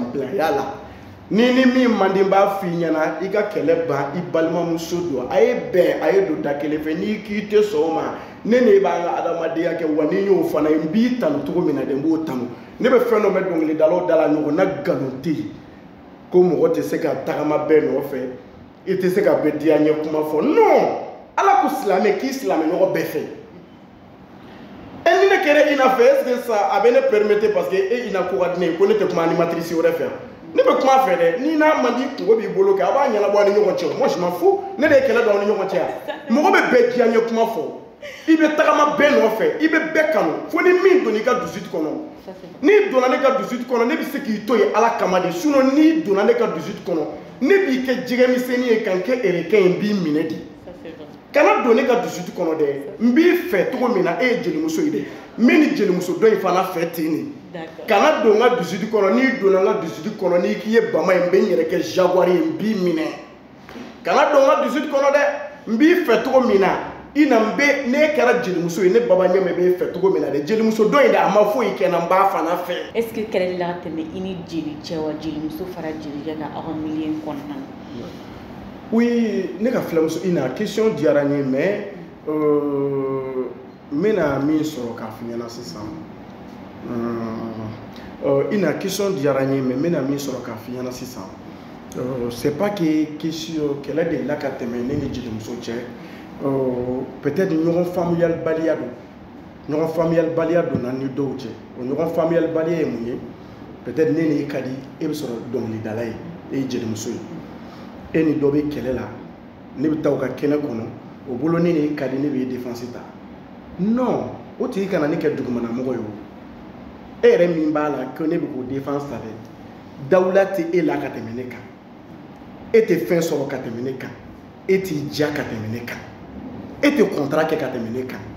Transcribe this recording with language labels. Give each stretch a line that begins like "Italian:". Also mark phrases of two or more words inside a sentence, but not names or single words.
Bambara: bolo bajanbilaya la ni min mandi b'a f'i ɲɛna i ka kɛlɛ ban i balimamuso don a ye bɛn a ye don da kelen fɛ n'i k'i tɛ sɔn o ma ne ne b'an ka adamadenya kɛ wa ni y'o fana n b'i tanu cogo min na de n b'o tanu ne bɛ fɛn dɔ mɛn dɔnkilidalaw da la ɲɔgɔn na nkalon tɛ yen ko mɔgɔ tɛ se ka tagama bɛɛ nɔfɛ i tɛ se ka bɛɛ diya ɲɛ kuma fɔ non ala ko silamɛ k'i silamɛɲɔgɔn bɛɛ fɛ ni ne kɛra i n'a fɛ
French: est ce que ça
Bambara: a bɛ ne
French: permettre parce que
Bambara: e i na ko ka di ne ye ko ne tɛ kuma animatrice wɛrɛ fɛ ne bɛ kuma fɛ dɛ ni n'a man di kungo b'i bolo kɛ a b'a ɲɛnabɔ a ni ɲɔgɔn cɛ
French: moi je m'en fous
Bambara: ne de ye kɛlɛ don aw ni ɲɔgɔn cɛ mɔgɔ bɛ bɛɛ diya ɲɛ kuma fɔ i bɛ tagama bɛɛ nɔfɛ i bɛ bɛɛ kanu fo ni min donna i ka dusukun kɔnɔ n'i donna ne ka dusukun kɔnɔ ne bɛ se k'i to yen ala kama de sinon n'i donna ne ka dusukun kɔnɔ ne b'i kɛ jɛgɛmisɛnnin ye ka n kɛ erikɛ ye n b'i minɛ de kana don ne ka dusukun kɔnɔ dɛ n b'i fɛ cogo min na e ye jelimuso ye dɛ n bɛ ni jelimuso dɔ in fana fɛ ten de kana don n ka dusukun kɔnɔ n'i donna n ka dusukun kɔnɔ n'i k'i ye bama ye n bɛ n yɛrɛ kɛ jaguar ye n b'i minɛ kana don n ka dusukun kɔnɔ dɛ n b'i fɛ cogo min na i na n bɛ ne kɛra jelimuso ye ne baba ɲɛmɛ b'e fɛ cogo min na dɛ jelimuso dɔ in dɛ a ma foyi kɛ n na n b'a fana fɛ.
French: est ce que
Bambara: kɛlɛ la ka tɛmɛ i ni jeli cɛ wa jelimuso fara jelikɛ kan aw ka milieu kɔnɔna na. oui ne ka filamuso i na question diyara n ye mais n bɛna min sɔrɔ k'a f'i ɲɛna sisan i na question diyara n ye mais n bɛna min sɔrɔ k'a f'i ɲɛna sisan
French: c'est pas que question
Bambara: kɛlɛ de la ka tɛmɛ ne ni jelimuso cɛ peut-être ɲɔgɔn faamuyalibaliya don ɲɔgɔn faamuyalibaliya donna ni dɔw cɛ o ɲɔgɔn faamuyalibaliya ye mun ye peut-être ne ni e ka di e bɛ sɔrɔ dɔnkilidala ye e ye jelimuso ye e ni dɔ bɛ kɛlɛ la ne bɛ taa u ka kɛnɛ kɔnɔ o bolo ne ni e ka di ne bɛ défense ta non o tigi kana ne kɛ dugumanamɔgɔ ye o e yɛrɛ min b'a la ko ne bɛ k'o défense ta dɛ dawula tɛ e la ka tɛmɛ ne kan e tɛ fɛn sɔrɔ ka tɛmɛ ne kan e t'i diya ka tɛmɛ ne kan e tɛ contrat kɛ ka tɛmɛ ne kan